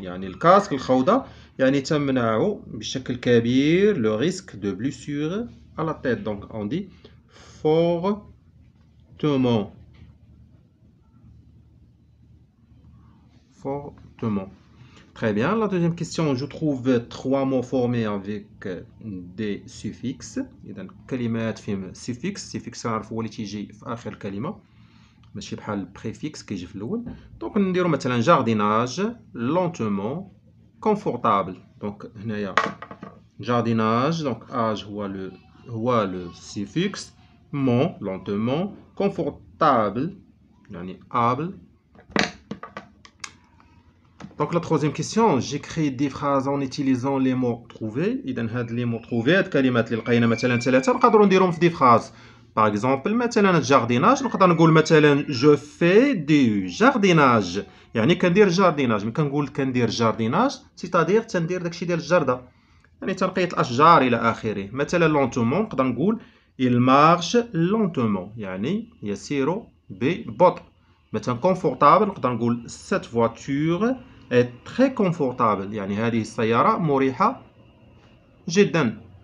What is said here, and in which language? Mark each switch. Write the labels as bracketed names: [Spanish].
[Arabic] يعني الكاسك الخوذة يعني تمنع بشكل كبير [French] le risque de blessure à la tête. Donc on dit fortement. Fortement. Très bien. La deuxième question, je trouve 3 mots formés avec des suffixes. [Arabic] إذا كلمات فيهم suffix نعرف هو اللي تيجي في آخر الكلمة ماشي بحال البريفيكس كيجي في الأول. دونك نديرو مثلا jardinage, lentement, confortable. دونك هنايا jardinage, donc age هو le suffix, mon lentement, confortable يعني able. [French] Donc la troisième question, j'ai créé des phrases en utilisant les mots trouvés. [Arabic] إذا هاد [French] les mots trouvés [Arabic] هاد الكلمات اللي لقينا مثلا 3 نقدروا نديرهم في دي فراز. [French] Par exemple مثلا jardinage [Arabic] نقدر نقول مثلا [French] je fais du jardinage [Arabic] يعني كندير [French] jardinage. [Arabic] ملي كنقول كندير jardinage [French] c'est-à-dire [Arabic] تندير داكشي ديال الجردة يعني تنقية الأشجار إلى آخره. مثلا lentement نقدر نقول [French] il marche lentement [Arabic] يعني يسير ببطء. مثلا confortable نقدر نقول [French] cette voiture est très confortable [Arabic] يعني هذه السيارة مريحة جدا.